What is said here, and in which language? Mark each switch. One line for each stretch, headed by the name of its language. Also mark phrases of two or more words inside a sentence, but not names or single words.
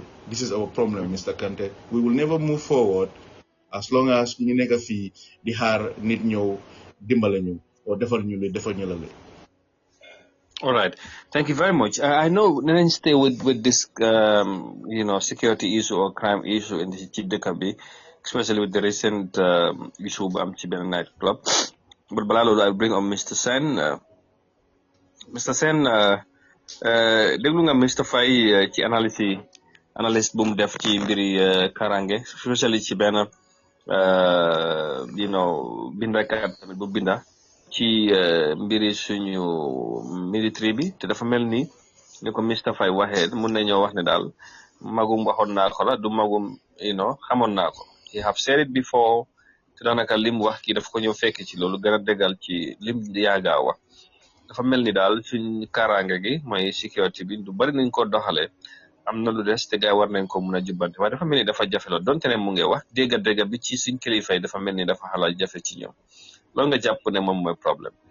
English: This is our problem, Mr. Kante. We will never move forward as long as
Wolof: ñu nekk fii di xaar nit ñëw dimbale ñu
English: or
Wolof: defal ñu la.
English: All right. Thank you very much. I know let's stay with this security issue or crime issue in the Chidekabi, especially with the recent issue
Wolof: am ci benn
English: nightclub. But
Wolof: balaa loolu
English: I'll bring on Mr. Sen. Mr.
Wolof: Sen déglu nga Mr. Faye ci analyse bu mu def ci mbiri karange especially ci benn bindkat tamit bu binda ci mbiri suñu military bi te dafa mel ni ko Mr. Faye waxee mun nañoo wax ne daal magum waxoon naa ko la du magum xamoon naa ko
English: he have said it before
Wolof: te daanaka lim wax kii dafa ko ñëw fekk ci loolu gën a déggal ci lim yaaga wax dafa mel ni daal suñ kaaraange gi mooy sécurité bi du bari nañ ko doxalee am na lu des te gars war nañ ko mun a jubbante waaye dafa mel ni dafa jafe la donte ne mu ngi wax dégg bi ci suñ kilifa yi dafa mel ni dafa xalaat jafe ci ñoom loolu nga jàpp ne moom mooy problème.